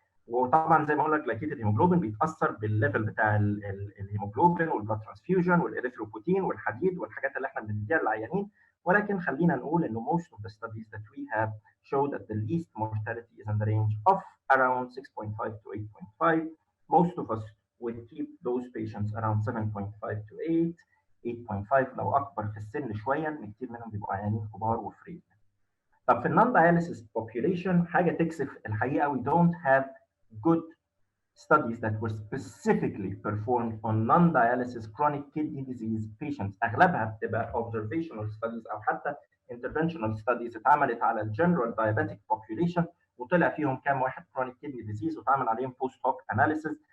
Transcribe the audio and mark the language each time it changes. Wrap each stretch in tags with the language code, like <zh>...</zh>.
<ar>وطبعا زي ما قلنا جلايكيتد هيموجلوبين بيتاثر بالليفل بتاع الهيموجلوبين والبلاد ترانسفيوجن والاريثروبوتين والحديد والحاجات اللي احنا بنديها للعيانين. ولكن خلينا نقول انه</ar> <en>most of the studies that we have show that the least mortality is in the range of around 6.5 to 8.5. Most of us would keep those patients around 7.5 to 8, 8.5</en> <ar>لو اكبر في السن شويه، ان كتير منهم بيبقوا عيانين كبار وفريد. طب في النون داياليسيس</ar> <en>population</en> <ar>حاجه تكسف الحقيقه،</ar> <en>we don't have good studies that were specifically performed on non-dialysis chronic kidney disease patients.</en> <ar>اغلبها بتبقى</ar> <en>observational studies</en> <ar>او حتى</ar> <en>interventional studies</en> <ar>اتعملت على الجنرال diabetic population وطلع فيهم كام واحد chronic kidney disease واتعمل عليهم</ar> <en>post hoc analysis.</en>